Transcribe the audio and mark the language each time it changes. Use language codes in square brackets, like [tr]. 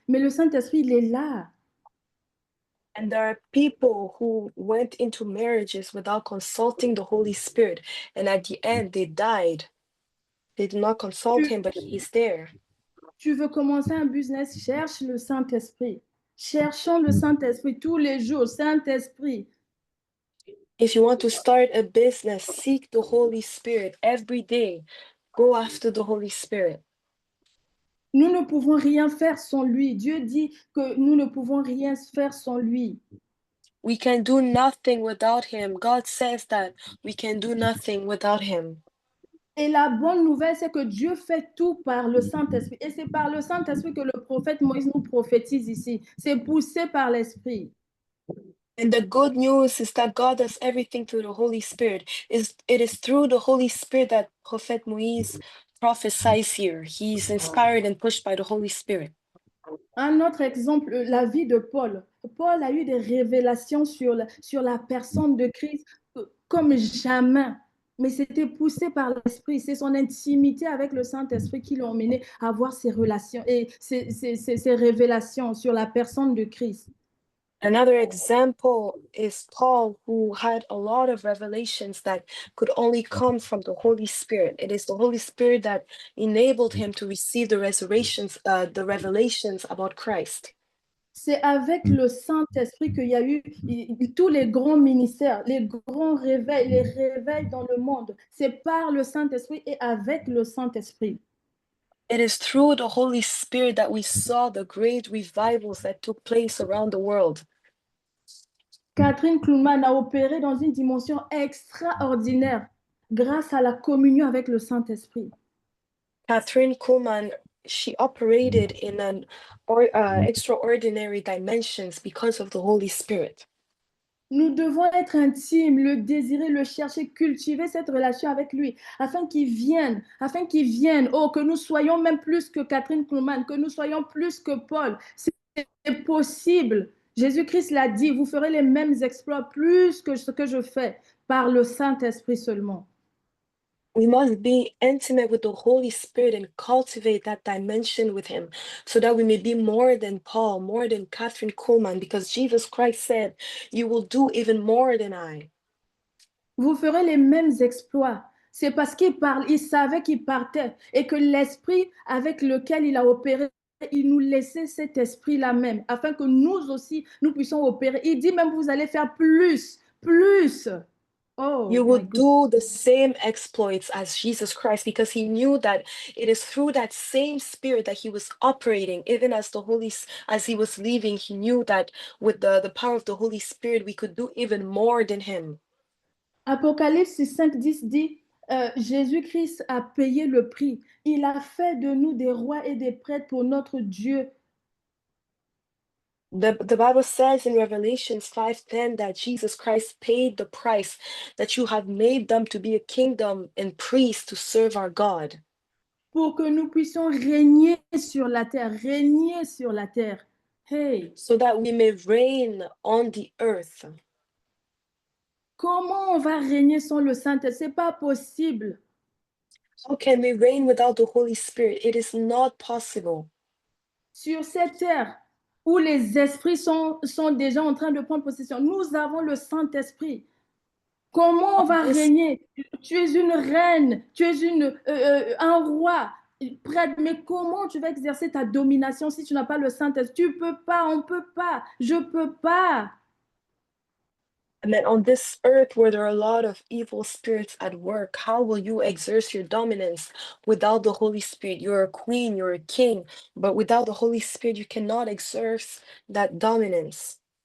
[fr] Mais le Saint-Esprit, il est là. [en] And there are people who went into marriages without consulting the Holy Spirit. And at the end, they died. They did not consult him, but he's there. [fr] Tu veux commencer un business, cherche le Saint-Esprit. Cherchons le Saint-Esprit tous les jours. Saint-Esprit. [en] If you want to start a business, seek the Holy Spirit every day. Go after the Holy Spirit. [fr] Nous ne pouvons rien faire sans lui. Dieu dit que nous ne pouvons rien faire sans lui. [en] We can do nothing without him. God says that we can do nothing without him. [fr] Et la bonne nouvelle, c'est que Dieu fait tout par le Saint-Esprit. Et c'est par le Saint-Esprit que le prophète Moïse nous prophétise ici. C'est poussé par l'Esprit. [en] And the good news is that God does everything through the Holy Spirit. It is through the Holy Spirit that Prophet Moïse prophesies here. He's inspired and pushed by the Holy Spirit. [fr] Un autre exemple, la vie de Paul. Paul a eu des révélations sur la personne de Christ comme jamais. Mais c'était poussé par l'Esprit. C'est son intimité avec le Saint-Esprit qui l'a emmené à avoir ces relations et ces révélations sur la personne de Christ. [en] Another example is Paul, who had a lot of revelations that could only come from the Holy Spirit. It is the Holy Spirit that enabled him to receive the revelations about Christ. [fr] C'est avec le Saint-Esprit qu'il y a eu tous les grands ministères, les grands réveils, les réveils dans le monde. C'est par le Saint-Esprit et avec le Saint-Esprit. [en] It is through the Holy Spirit that we saw the great revivals that took place around the world. [fr] Catherine Kuhlman a opéré dans une dimension extraordinaire grâce à la communion avec le Saint-Esprit. [en] Catherine Kuhlman, she operated in an extraordinary dimensions because of the Holy Spirit. [fr] Nous devons être intimes, le désirer, le chercher, cultiver cette relation avec lui, afin qu'il vienne, que nous soyons même plus que Catherine Kuhlman, que nous soyons plus que Paul. C'est possible. Jésus-Christ l'a dit, vous ferez les mêmes exploits plus que ce que je fais par le Saint-Esprit seulement. [en] We must be intimate with the Holy Spirit and cultivate that dimension with him so that we may be more than Paul, more than Catherine Kuhlman, because Jesus Christ said, you will do even more than I. [fr] Vous ferez les mêmes exploits. C'est parce qu'il savait qu'il partait et que l'esprit avec lequel il a opéré, il nous laissait cet esprit-là même, afin que nous aussi, nous puissions opérer. Il dit même, vous allez faire plus. Oh, [en] you would do the same exploits as Jesus Christ, because he knew that it is through that same spirit that he was operating. Even as he was leaving, he knew that with the power of the Holy Spirit, we could do even more than him. [fr] Apocalypse 5:10 dit, Jésus-Christ a payé le prix. Il a fait de nous des rois et des prêtres pour notre Dieu. [en] The Bible says in Revelations 5:10 that Jesus Christ paid the price, that you have made them to be a kingdom and priests to serve our God. [fr] Pour que nous puissions régner sur la terre. Hey. [en] So that we may reign on the earth. [fr] Comment on va régner sans le Saint-Esprit? C'est pas possible. [en] How can we reign without the Holy Spirit? It is not possible. [fr] Sur cette terre où les esprits sont déjà en train de prendre possession, nous avons le Saint-Esprit. Comment on va régner? Tu es une reine, tu es un roi. prêtre, mais comment tu vas exercer ta domination si tu n'as pas le Saint-Esprit? Tu peux pas, on peut pas, je peux pas. [en] And then on this earth where there are a lot of evil spirits at work, how will you exert your dominance without the Holy Spirit? You're a queen, you're a king, but without the Holy Spirit, you cannot exert that dominance.